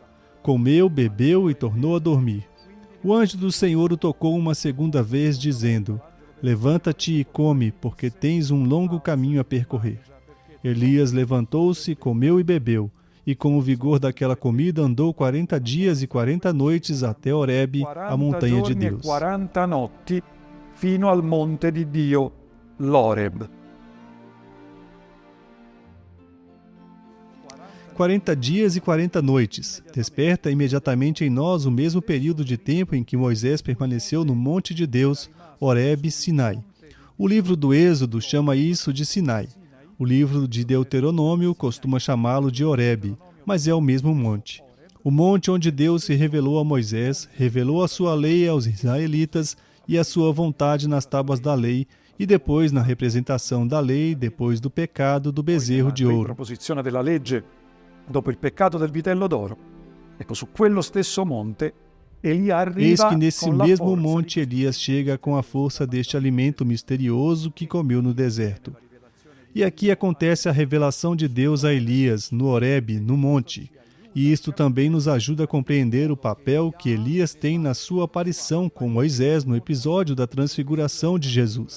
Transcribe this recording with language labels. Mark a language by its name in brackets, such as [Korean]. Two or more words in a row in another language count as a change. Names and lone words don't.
[Portuguese] Comeu, bebeu e tornou a dormir. O anjo do Senhor o tocou uma segunda vez, dizendo, levanta-te e come, porque tens um longo caminho a percorrer. Elias levantou-se, comeu e bebeu, e com o vigor daquela comida andou 40 dias e 40 noites até Horebe, a montanha de Deus. [Italian] 40 notti fino al monte di Dio, l'Horeb. [Portuguese] 40 dias e 40 noites. Desperta imediatamente em nós o mesmo período de tempo em que Moisés permaneceu no monte de Deus, Horebe, Sinai. O livro do Êxodo chama isso de Sinai. O livro de Deuteronômio costuma chamá-lo de Horebe, mas é o mesmo monte. O monte onde Deus se revelou a Moisés, revelou a sua lei aos israelitas e a sua vontade nas tábuas da lei, e depois na representação da lei, depois do pecado do bezerro de ouro. [Italian] Proposizione della legge dopo il peccato del vitello d'oro. Ecco, su quello stesso monte Elia arriva. [Portuguese] Eis que nesse [Italian] con la [Portuguese] mesmo [Italian] forza [Portuguese] monte Elias chega com a força deste alimento misterioso que comeu no deserto. E aqui acontece a revelação de Deus a Elias, no Horebe, no monte. E isto também nos ajuda a compreender o papel que Elias tem na sua aparição com Moisés no episódio da transfiguração de Jesus.